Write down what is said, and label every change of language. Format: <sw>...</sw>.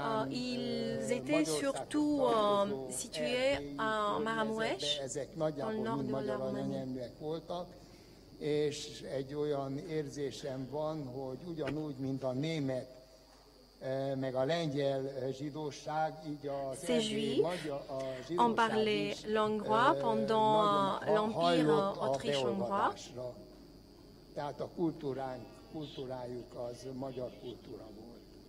<fr>Ils étaient surtout situés à Maramures, dans le nord de la Roumanie.</fr> <hu>És egy olyan érzésem van, hogy ugyanúgy, mint a német meg a lengyel zsidóság, így az</hu> <fr>Ces juifs ont parlé hongrois pendant l'Empire autriche-hongrois.</fr> <hu>Tehát a kultúrájuk az magyar kultúra volt.</hu>